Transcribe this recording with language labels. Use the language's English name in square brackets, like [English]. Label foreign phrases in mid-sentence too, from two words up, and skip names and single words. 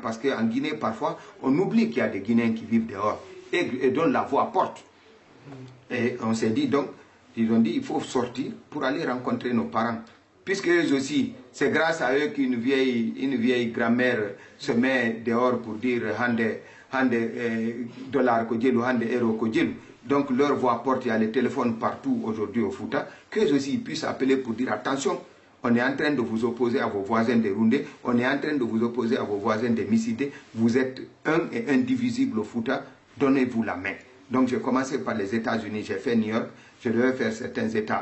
[French] Parce qu'en Guinée, parfois, on oublie qu'il y a des Guinéens qui vivent dehors et dont la voix porte. Et on s'est dit donc, ils ont dit, il faut sortir pour aller rencontrer nos parents. Puisque eux aussi, c'est grâce à eux qu'une vieille grand-mère se met dehors pour dire [Fula] hande dollar ko djelu, hande euro ko djelu. [French] Donc leur voix porte, il y a les téléphones partout aujourd'hui au Fouta, qu'eux aussi puissent appeler pour dire attention, on est en train de vous opposer à vos voisins des Roundé, on est en train de vous opposer à vos voisins des Missidé, vous êtes un et indivisible au Fouta, donnez-vous la main. Donc j'ai commencé par les États-Unis, j'ai fait New York, je devais faire certains États.